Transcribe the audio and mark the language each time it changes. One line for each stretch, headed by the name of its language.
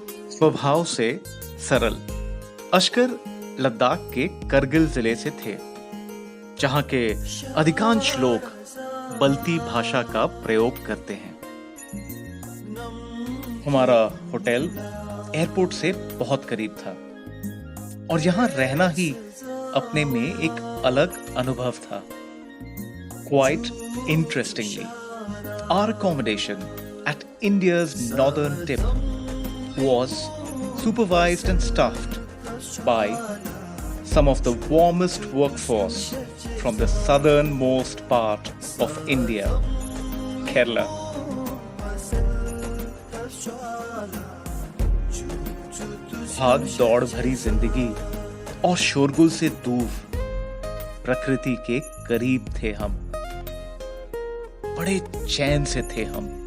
Hindi: स्वभाव से सरल, अशकर लद्दाख के करगिल जिले से थे, जहां के अधिकांश लोग बल्ती भाषा का प्रयोग करते हैं। हमारा होटल एयरपोर्ट से बहुत करीब था और यहाँ रहना ही अपने में एक अलग अनुभव था।
English: Quite interestingly, our accommodation at India's northern tip was supervised and staffed by some of the warmest workforce from the southernmost part of India, Kerala.
Hindi: भाग दौड़ भरी जिंदगी और शोरगुल से दूर प्रकृति के करीब थे हम। बड़े चैन से थे हम।